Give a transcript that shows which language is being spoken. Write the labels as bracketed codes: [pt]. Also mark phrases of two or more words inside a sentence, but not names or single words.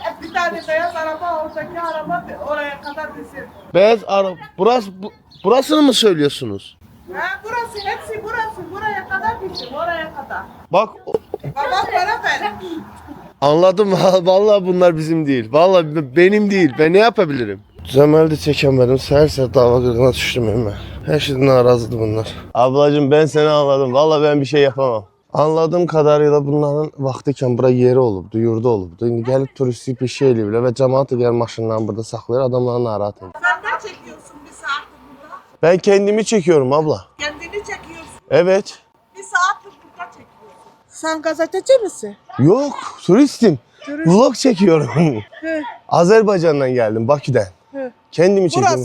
[tr] Bir tane beyaz araba oradaki araba oraya kadar bizim. Beyaz araba. Burasını mı söylüyorsunuz? Ha burası hepsi burası. Buraya kadar bizim. Oraya kadar. Bak Baba para ver. anladım. Vallahi bunlar bizim değil. Vallahi benim değil. Ben ne yapabilirim? [az] Düzəməldə çəkəmədim. Səhər dava qırğına düşdüm mən. Hər şeydən narazıdır bunlar. [tr] Ablacığım ben seni anladım. Vallahi ben bir şey yapamam. Anladığım kadarıyla [az] bunların vaxtıkən bura yeri olubdu, yurdu olubdu. İndi gəlib turistik bir şey eləyiblər və cəmaat da gəl maşınlarını burada saxlayır, adamları narahat edir. [tr] Sen ne çekiyorsun bir saattir burada? Ben kendimi çekiyorum abla. Kendini çekiyorsun. Evet. Bir saattir burada çekiyorsun. Sen gazeteci misin? Yok, turistim. Vlog çekiyorum. Hı. Azerbaycan'dan geldim, Bakü'den. Hı. Kendimi çekiyorum.